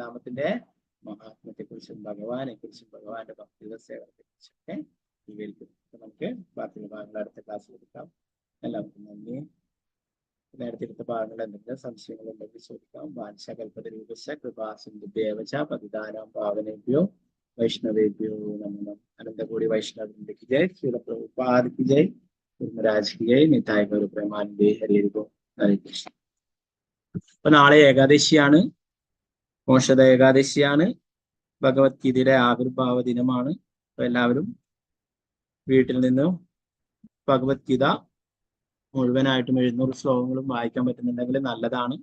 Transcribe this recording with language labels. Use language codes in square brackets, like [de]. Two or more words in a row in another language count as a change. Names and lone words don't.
[ml] തിരുനാമത്തിന്റെ മഹാത്മത്തെ കുറിച്ചും ഭഗവാനെ കുറിച്ചും ഭഗവാന്റെ ഭക്തിയുടെ സേവനത്തെ കുറിച്ചൊക്കെ വിവരിക്കും. നമുക്ക് ബാക്കിയുള്ള ഭാഗങ്ങൾ അടുത്ത ക്ലാസ്സിൽ എടുക്കാം. എല്ലാവർക്കും നന്ദി. നേരത്തെ എടുത്ത ഭാഗങ്ങൾ എന്തെങ്കിലും സംശയങ്ങൾ ഉണ്ടെങ്കിൽ ചോദിക്കാം. [sa] വാഞ്ചകൽപതരൂപശ്ച കൃപാസിന്ധുഭ്യേവ ച പതിതാനാം പാവനേഭ്യോ വൈഷ്ണവേഭ്യോ നമോ. [ml] അനന്തകോടി വൈഷ്ണവന്റെ [hi] की जय, श्रील प्रभुपाद की जय, രാജ് की जय, [bn] নিতাই গৌর প্রেমানন্দে হরি হরে কৃষ্ণ. [ml] അപ്പൊ നാളെ ഏകാദശിയാണ്, മോക്ഷദ ഏകാദശിയാണ്, ഭഗവത്ഗീതയുടെ ആവിർഭാവ ദിനമാണ്. അപ്പൊ എല്ലാവരും വീട്ടിൽ നിന്നും ഭഗവത്ഗീത മുഴുവനായിട്ടും 700 ശ്ലോകങ്ങളും വായിക്കാൻ പറ്റുന്നുണ്ടെങ്കിൽ നല്ലതാണ്.